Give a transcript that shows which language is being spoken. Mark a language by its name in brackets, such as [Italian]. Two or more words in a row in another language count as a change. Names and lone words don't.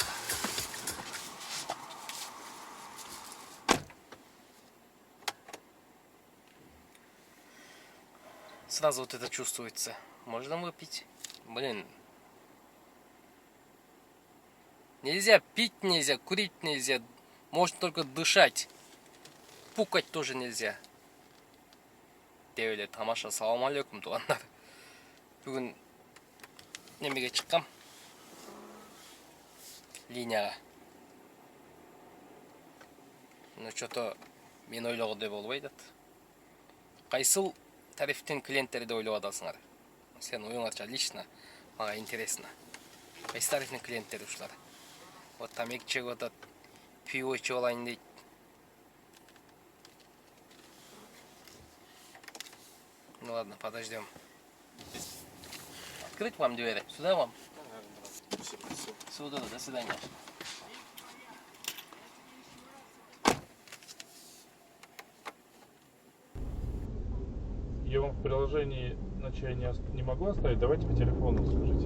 [Russian] Сразу вот это чувствуется. Можно выпить? Блин. Нельзя пить, нельзя курить, нельзя. Можно только дышать. Пукать тоже нельзя. [Kazakh] Девеле тамаша, [Arabic] سلام عليكم [Kazakh] туғандар. Бүгін немеге шыққам. Линияға. [Russian] Ну что-то [Kazakh] мен ойлағандай болбайды. Қайсыл тарифтен клиенттерді ойлап адасыңар? Сен ойыңарша лично, мага интересно. Қайсы тарифтен клиенттер ушылар? Вот тамек чегіп атат, пиво ішіп алайын дейді. [Russian] Ну ладно, подождем. Открыть вам двери? Сюда вам? Спасибо. Сюда, до свидания. Я вам в приложении на чай не могу оставить, давайте по телефону скажите.